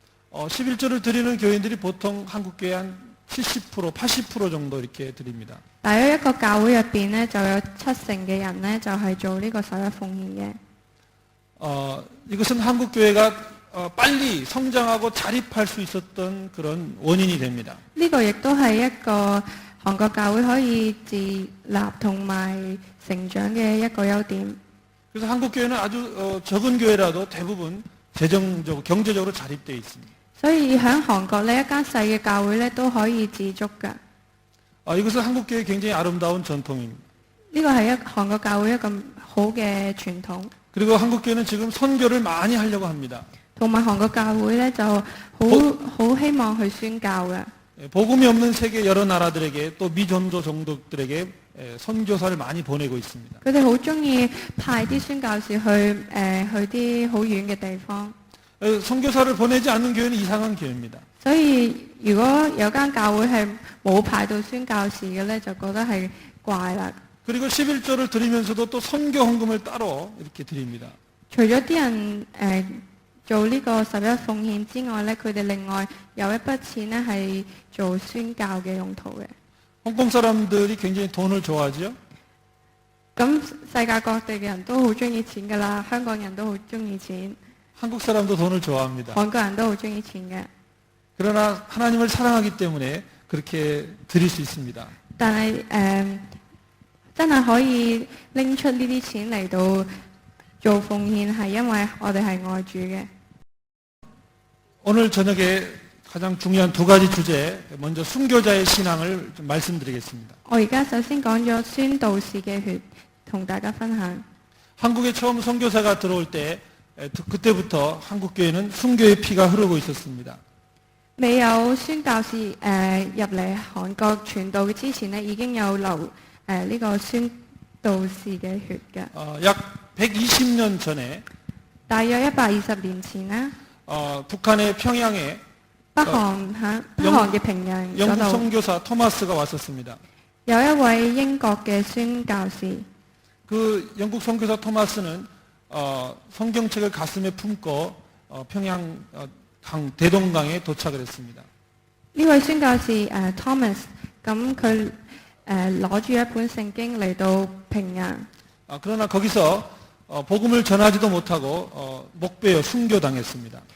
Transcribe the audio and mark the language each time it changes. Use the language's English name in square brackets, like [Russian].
[Korean] 11조를 드리는 교인들이 보통 한국 교회 한 70%, 80% 정도 이렇게 드립니다. [Cantonese] 大約一個教會入邊咧，就有70%嘅人咧，就係做呢個11奉獻嘅。 [Korean] 이것은 한국 교회가 빨리 성장하고 자립할 수 있었던 그런 원인이 됩니다. [Cantonese] 呢個亦都係一個韓國教會可以自立同埋成長嘅一個優點。 [Korean] 그래서 한국 교회는 아주 적은 교회라도 대부분 재정적으로 경제적으로 자립되어 있습니다. [Cantonese] 所以喺韓國呢，一間細嘅教會咧都可以自足㗎。 [Korean] 이것은 한국 교회의 굉장히 아름다운 전통입니다. [Cantonese] 呢個係韓國教會一個好嘅傳統。 [Korean] 그리고 한국 교회는 지금 선교를 많이 하려고 합니다. [Cantonese] 同埋韓國教會咧就好希望去宣教嘅。 [Korean] 복음이 없는 세계 여러 나라들에게 또 미전도 종족들에게 선교사를 많이 보내고 있습니다. [Cantonese] 佢哋好中意派啲宣教士去啲好遠嘅地方。 [Korean] 선교사를 보내지 않는 교회는 이상한 교회입니다. [Cantonese] 所以如果有間教會係冇派到宣教士嘅咧，就覺得係怪啦。 [Korean] 그리고 11조를 드리면서도 또 선교 헌금을 따로 이렇게 드립니다. [Cantonese] 除咗啲人做呢個11奉獻之外咧，佢哋另外有一筆錢咧係做宣教嘅用途嘅。 [Korean] 홍콩 사람들이 굉장히 돈을 좋아하죠. [Cantonese] 咁世界各地嘅人都好中意錢㗎啦，香港人都好中意錢， [Korean] 한국 사람도 돈을 좋아합니다. [Cantonese] 韓國人都好中意錢嘅。 [Korean] 그러나 하나님을 사랑하기 때문에 그렇게 드릴 수 있습니다. [Cantonese] 但係真係可以拎出呢啲錢嚟到做奉獻，係因為我哋係愛主嘅。 [Korean] 오늘 저녁에 가장 중요한 두 가지 주제, 먼저 순교자의 신앙을 좀 말씀드리겠습니다. [Cantonese] 我而家首先講咗宣道士嘅血，同大家分享。 [Korean] 한국에 처음 선교사가 들어올 때 그때부터 한국 교회는 순교의 피가 흐르고 있었습니다. [Cantonese] 未有宣教士入嚟韓國傳道之前呢，已經有流呢個宣道士嘅血嘅。 [Korean] 약 120년 전에 [Cantonese] 大約120年前呢， [Korean] 북한의 평양에 [Cantonese] 北韓嘅平壤嗰 [Korean] 영국 [Cantonese] 度 [Korean] 선교사 토마스가 왔었습니다. [Cantonese] 有一位英國嘅宣教士。 [Korean] 그 영국 선교사 토마스는 성경책을 가슴에 품고 평양 대동강에 도착을 했습니다. [Cantonese] 呢位宣教士Thomas， 咁佢攞住一本聖經嚟到平壤。 [Korean] 그러나 거기서 복음을 전하지도 못하고 목베어 순교당했습니다.